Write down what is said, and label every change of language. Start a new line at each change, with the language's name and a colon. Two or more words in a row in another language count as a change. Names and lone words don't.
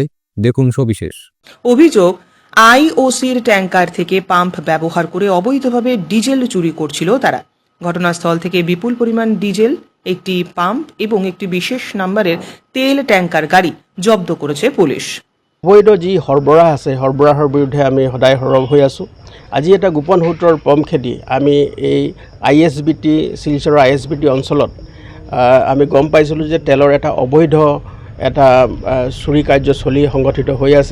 Bangla: দেখুন সবিশেষ। অভিযোগ, আইওসির ট্যাঙ্কার থেকে পাম্প ব্যবহার করে অবৈধভাবে ডিজেল চুরি করছিল তারা। ঘটনাস্থল থেকে বিপুল পরিমাণ ডিজেল, একটি পাম্প এবং একটি বিশেষ নম্বরের তেল ট্যাঙ্কার গাড়ি জব্দ করেছে পুলিশ।
Assamese: অবৈধ যি সৰবৰাহ আছে, সৰবৰাহৰ বিৰুদ্ধে আমি সদায় সৰব হৈ আছোঁ। আজি এটা গোপন সূত্ৰৰ পম খেদি আমি এই ISBT শিলচৰৰ ISBT অঞ্চলত আমি গম পাইছিলোঁ যে তেলৰ এটা অবৈধ এটা চুৰি কাৰ্য চলি সংগঠিত হৈ আছে।